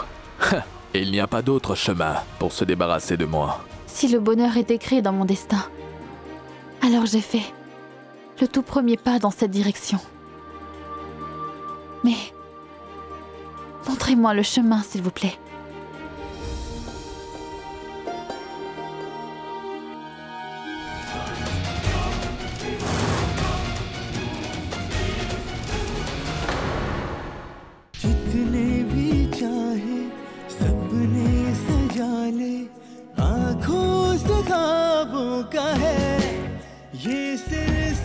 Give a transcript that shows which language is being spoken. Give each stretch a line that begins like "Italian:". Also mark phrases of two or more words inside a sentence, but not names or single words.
French: Et il n'y a pas d'autre chemin pour se débarrasser de moi. Si le bonheur est écrit dans mon destin, alors j'ai fait le tout premier pas dans cette direction. Mais montrez-moi le chemin, s'il vous plaît.
Hindi: जितने भी चाहे सबने सजा ले आँखों से ख्वाबों का है ये सिर्फ